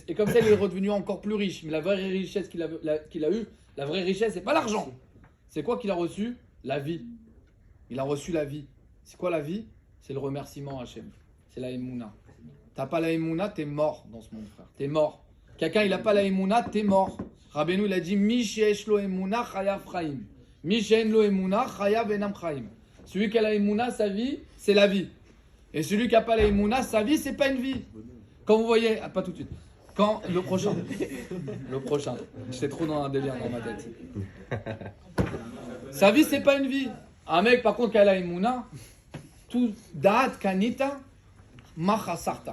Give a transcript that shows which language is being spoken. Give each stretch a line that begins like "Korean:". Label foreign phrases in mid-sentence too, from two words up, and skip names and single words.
French: Et comme ça, il est redevenu encore plus riche. Mais la vraie richesse qu'il a eue, la vraie richesse, c'est pas l'argent. C'est quoi qu'il a reçu? La vie. Il a reçu la vie. C'est quoi la vie? C'est le remerciement Hachem. C'est la Emouna. T'as pas la Emouna, t'es mort dans ce monde, frère. T'es mort. Quelqu'un, il a pas la Emouna, t'es mort.
Hebrew: Rabbeinu,
French: il a dit
Hebrew: מי שיש לו אמונה, חייו חיים. מי שאין לו אמונה, חייו אינם חיים.
French: Celui qui a la Emouna, sa vie, c'est la vie. Et celui qui a pas la Emouna, sa vie, c'est pas une vie. Quand vous voyez, pas tout de suite, quand le prochain, j'étais trop dans un délire dans ma tête. Sa vie, c'est pas une vie. Un mec, par contre, qui a la Emouna, tout
Hebrew: דעת קנית, מה חסרת.